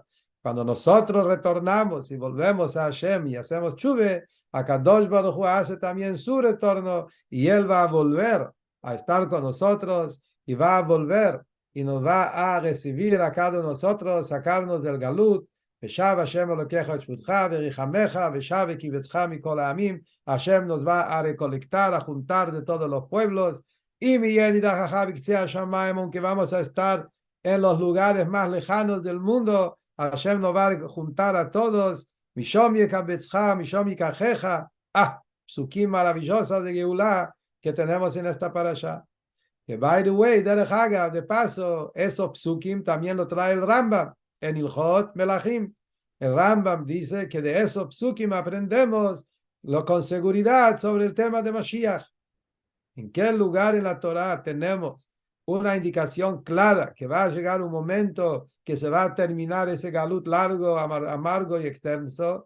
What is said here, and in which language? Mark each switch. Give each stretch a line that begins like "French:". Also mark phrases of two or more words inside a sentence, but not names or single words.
Spanish: Cuando nosotros retornamos y volvemos a Hashem y hacemos tshuve,
Hebrew: הקדוש ברוך הוא
Spanish: hace también su retorno y Él va a volver a estar con nosotros y va a volver y nos va a recibir a cada uno de nosotros, sacarnos del galut.
Hebrew: ושב ה' אלהיך את שבותך ורחמך ושב וקבצך מכל העמים.
Spanish: Hashem nos va a recolectar, a juntar de todos los pueblos. Y
Hebrew: מי נדחך בקצה השמים,
Spanish: aunque vamos a estar en los lugares más lejanos del mundo, Hashem nos va a juntar a todos.
Hebrew: משם יקבצך משם יקחך.
Spanish: Psukim maravillosas de Geulah que tenemos en esta parasha. Que,
English: by the way,
Spanish: de paso, esos psukim también lo trae el Rambam en
Hebrew: הלכות מלכים.
Spanish: El Rambam dice que de esos psukim aprendemos lo con seguridad sobre el tema de Mashiach. ¿En qué lugar en la Torah tenemos una indicación clara que va a llegar un momento que se va a terminar ese galut largo, amargo y extenso?